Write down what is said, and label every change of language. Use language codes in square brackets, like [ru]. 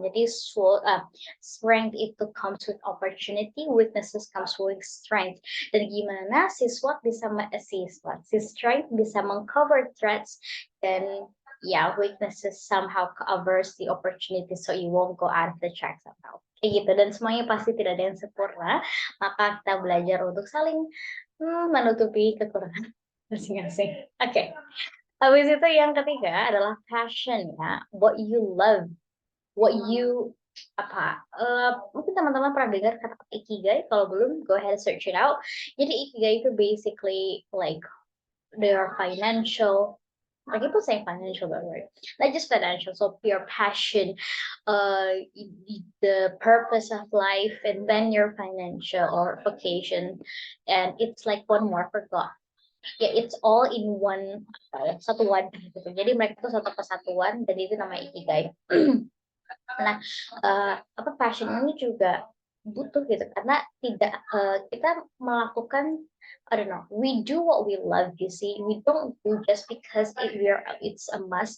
[id] Jadi [en] strength itu comes with opportunity, weaknesses comes with strength. [id] Dan gimana si SWOT bisa si strength bisa mengcover threats, dan ya [en] weaknesses somehow covers the opportunity, so you won't go out of the track somehow. [id] Kayak gitu, dan semuanya pasti tidak ada yang sempurna, maka kita belajar untuk saling menutupi kekurangan masing-masing. Oke. Habis itu yang ketiga adalah passion ya, [en] what you love, what you [id] apa, mungkin teman-teman pernah dengar kata ikigai, kalau belum [en] go ahead search it out. [id] Jadi ikigai itu [en] basically like their financial, I keep on saying financial, by the way, not just financial. So your passion, the purpose of life, and then your financial or vocation, and it's like one more for God. Ya, it's all in one, [id] satu wadah gitu. Jadi mereka tuh satu kesatuan dan itu namanya ikigai. Nah, apa passion ini juga butuh gitu karena tidak kita melakukan [en] I don't know, we do what we love, you see. We don't do just because it's a must.